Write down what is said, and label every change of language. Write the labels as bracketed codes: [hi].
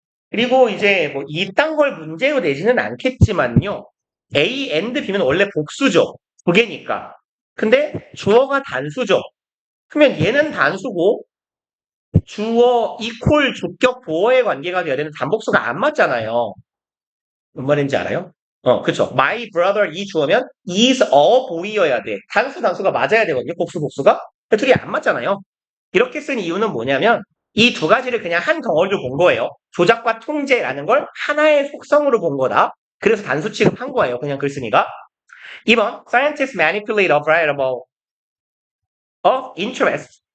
[ko] 그리고 이제 뭐 이딴 걸 문제로 내지는 않겠지만요. A and B는 원래 복수죠. 두 개니까. 근데 주어가 단수죠. 그러면 얘는 단수고 주어 이퀄 주격 보어의 관계가 돼야 되는 단복수가 안 맞잖아요. 뭔 말인지 알아요? 그쵸. [en] My brother [ko] 이 주어면 [en] is a boy여야 돼. [ko] 단수가 맞아야 되거든요. 복수가. 근데 둘이 안 맞잖아요. 이렇게 쓴 이유는 뭐냐면 이 두 가지를 그냥 한 덩어리로 본 거예요. 조작과 통제라는 걸 하나의 속성으로 본 거다. 그래서 단수 취급한 거예요. 그냥 글쓴이가. 2번 [en] Scientists manipulate a variable of interest.